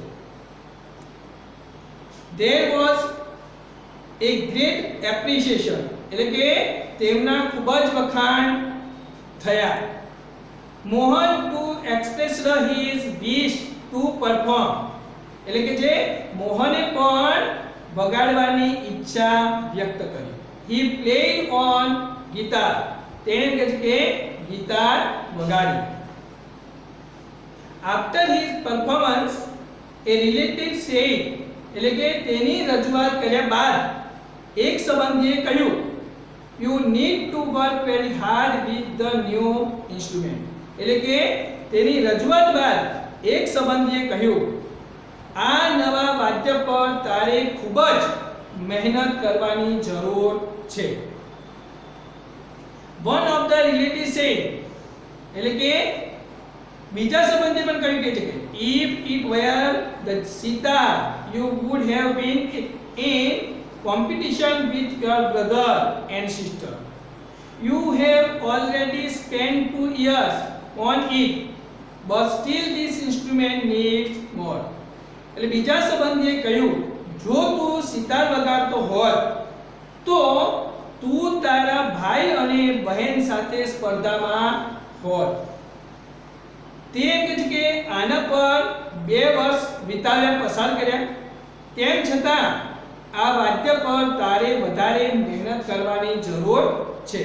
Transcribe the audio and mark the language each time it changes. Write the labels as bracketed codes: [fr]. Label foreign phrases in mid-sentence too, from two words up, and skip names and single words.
[en] there was a great appreciation [gu] એટલે કે તેમના ખૂબ જ વખાણ થયા મોહન [en] to express his wish to perform [gu] એટલે કે જે મોહને પણ વગાડવાની ઈચ્છા વ્યક્ત કરી [en] he played on guitar [gu] તેણે કહે છે કે ગિટાર વગાડી [en] after his performance a relative said [gu] એટલે કે તેની રજૂઆત કર્યા બાદ એક સંબંધીએ કહ્યું [en] you need to work very hard with the new instrument [gu] એટલે કે તેની રજૂઆત બાદ એક સંબંધીએ કહ્યું આ નવા વાદ્ય પર તારે ખૂબ જ મહેનત કરવાની જરૂર છે [en] one of the relatives said [gu] એટલે કે બીજા સંબંધીએ પણ કહ્યું કે [en] if it were the sitar you would have been in competition with your brother and sister you have already spent 2 years on it but still this instrument needs more [gu] એટલે બીજા સંબંધીએ કહ્યું, જો તું સિતાર વગાડતો હોય તો તું તારા ભાઈ અને બહેન સાથે સ્પર્ધામાં હોય. તે કહે છે કે આના પર 2 વર્ષ વિતાવ્યા, પસાર કર્યા, તેમ છતાં આ વાદ્ય પર તારે વધારે મહેનત કરવાની જરૂર છે.